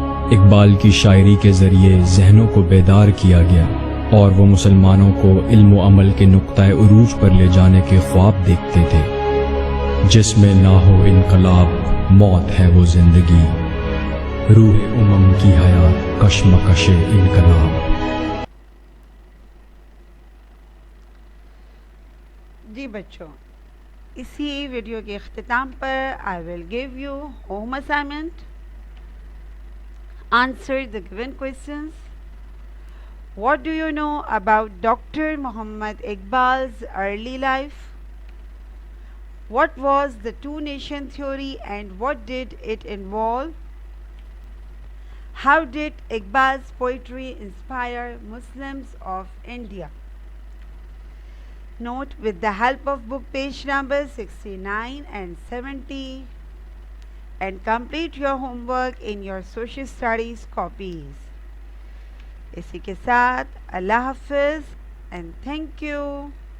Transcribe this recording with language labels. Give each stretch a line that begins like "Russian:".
Urdu: اقبال کی شاعری کے ذریعے ذہنوں کو بیدار کیا گیا اور وہ مسلمانوں کو علم و عمل کے نقطۂ عروج پر لے جانے کے خواب دیکھتے تھے۔ جس میں نہ ہو انقلاب موت ہے وہ زندگی، روح امم کی حیات کشمکش انقلاب۔ جی بچوں، اسی ویڈیو کے اختتام پر
English: I will give you home assignment. Answer the given questions. What do you know about Dr. Muhammad Iqbal's early life? What was the two-nation theory and what did it involve? How did Iqbal's poetry inspire Muslims of India? Note with the help of book page number 69 and 70, and complete your homework in your social studies copies.
Urdu: اسی کے ساتھ اللہ حافظ
English: and thank you.